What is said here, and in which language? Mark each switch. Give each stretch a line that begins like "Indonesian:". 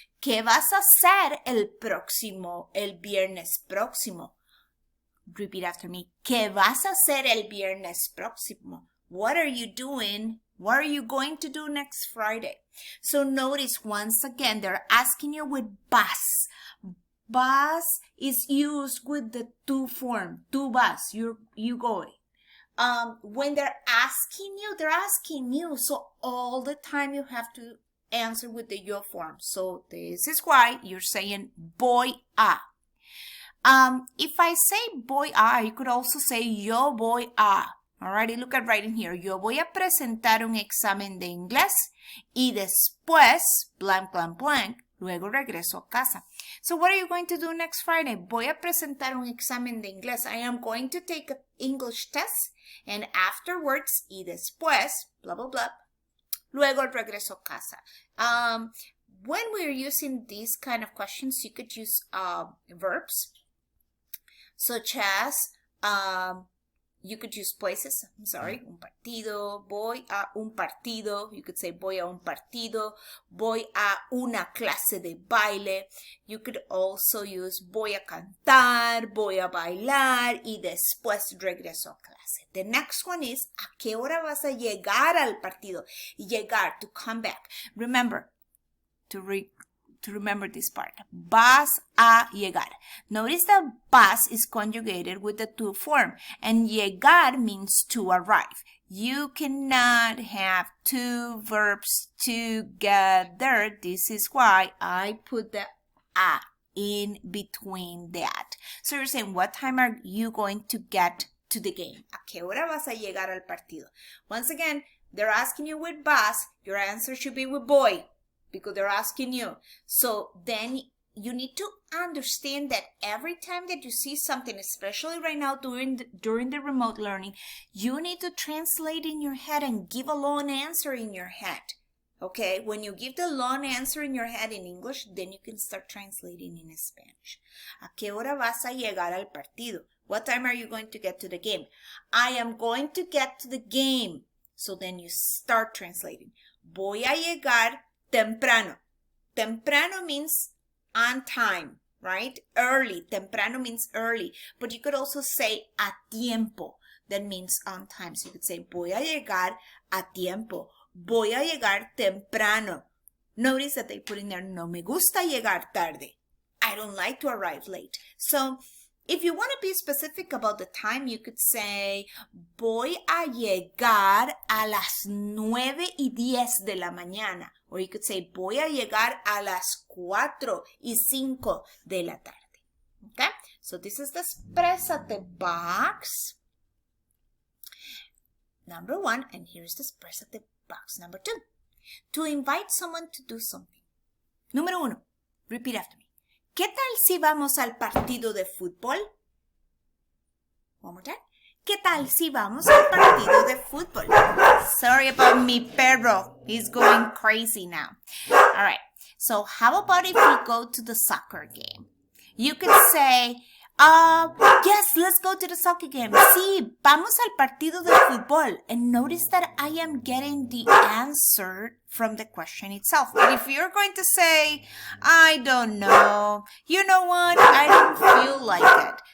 Spanish: ¿Qué vas a hacer el viernes próximo?
English: Repeat after me.
Spanish: ¿Qué vas a hacer el viernes próximo?
English: What are you doing? What are you going to do next Friday? So notice once again, they're asking you with vas. Vas is used with the tú form.
Spanish: Tú vas,
English: you going. When they're asking you. So all the time you have to answer with the yo form. So this is why you're saying voy a. If I say voy a, you could also say yo voy a. Alrighty, look at right in here.
Spanish: Yo voy a presentar un examen de inglés y después,
English: blank, blank, blank,
Spanish: luego regreso a casa.
English: So what are you going to do next Friday?
Spanish: Voy a presentar un examen de inglés.
English: I am going to take an English test and afterwards,
Spanish: y después,
English: blah, blah, blah,
Spanish: luego regreso a casa.
English: When we're using these kind of questions, you could use verbs such as, you could use places, I'm sorry,
Spanish: un partido, voy a un partido.
English: You could say
Spanish: voy a un partido, voy a una clase de baile.
English: You could also use
Spanish: voy a cantar, voy a bailar y después regreso a clase.
English: The next one is,
Spanish: ¿a qué hora vas a llegar al partido?
English: Llegar, to come back. Remember, to remember this part.
Spanish: Vas a llegar.
English: Notice that vas is conjugated with the to form and llegar means to arrive. You cannot have two verbs together. This is why I put the a in between that. So you're saying, what time are you going to get to the game?
Spanish: ¿A qué hora vas a llegar al partido?
English: Once again, they're asking you with vas. Your answer should be with voy, because they're asking you. So then you need to understand that every time that you see something, especially right now during the remote learning, you need to translate in your head and give a long answer in your head. Okay, when you give the long answer in your head in English, then you can start translating in Spanish.
Spanish: ¿A qué hora vas a llegar al partido?
English: What time are you going to get to the game? I am going to get to the game. So then you start translating.
Spanish: Voy a llegar temprano.
English: Temprano means on time, right? Early. Temprano means early. But you could also say a tiempo. That means on time. So you could say
Spanish: voy a llegar a tiempo. Voy a llegar temprano.
English: Notice that they put in there,
Spanish: no me gusta llegar tarde.
English: I don't like to arrive late. So if you want to be specific about the time, you could say,
Spanish: voy a llegar a las 9:10 de la mañana.
English: Or you could say,
Spanish: voy a llegar a las 4:05 de la tarde.
English: Okay? So this is the exprésate box. Number 1, and here's the exprésate box number 2. To invite someone to do something.
Spanish: Número 1.
English: Repeat after me.
Spanish: ¿Qué tal si vamos al partido de fútbol?
English: One more time.
Spanish: ¿Qué tal si vamos al partido de fútbol?
English: Sorry about
Spanish: mi perro.
English: He's going crazy now. All right. So how about if we go to the soccer game? You could say, yes, let's go to the soccer game.
Spanish: Sí, vamos al partido de fútbol.
English: And notice that I am getting the answer from the question itself. But if you're going to say, I don't know, you know what, I don't feel like it.